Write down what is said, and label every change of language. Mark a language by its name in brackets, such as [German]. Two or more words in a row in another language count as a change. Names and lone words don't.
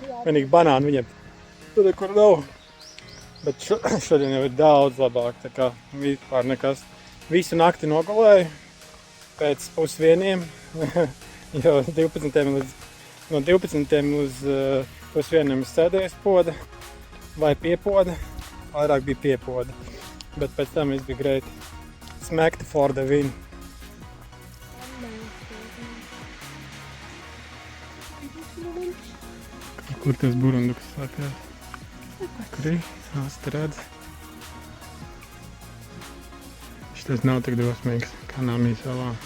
[Latvian] Vienīgi banānu viņam tur, kur nav. Bet šodien jau ir daudz labāk, tā kā vispār nekas. Visu nakti nogulēju pēc 12:00, jo no 12 uz 12:00 es sēdēju poda vai piepoda, vairāk bija piepoda. Bet pēc tam viss bija great. [English] Smacked for the win. [Latvian] Kur tas burunduks slēpjas? Kur ir? Asti redz. Šitais nav tik drosmīgs kā Namī salā.